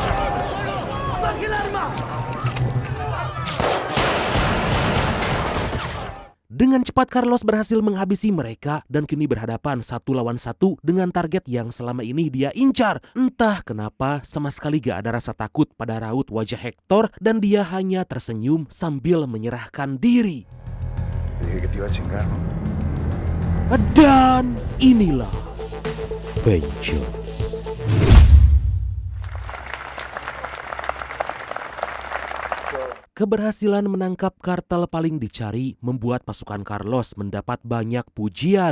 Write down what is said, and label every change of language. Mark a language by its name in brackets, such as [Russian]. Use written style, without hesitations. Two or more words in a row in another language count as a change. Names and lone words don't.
[Indonesian] Dengan cepat Carlos berhasil menghabisi mereka dan kini berhadapan 1 lawan 1 dengan target yang selama ini dia incar. Entah kenapa sama sekali gak ada rasa takut pada raut wajah Hector dan dia hanya tersenyum sambil menyerahkan diri. [Spanish] Te dije que te iba a chingar, ¿no? [Indonesian] Dan inilah Vengeance. Keberhasilan menangkap kartel paling dicari membuat pasukan Carlos mendapat banyak pujian.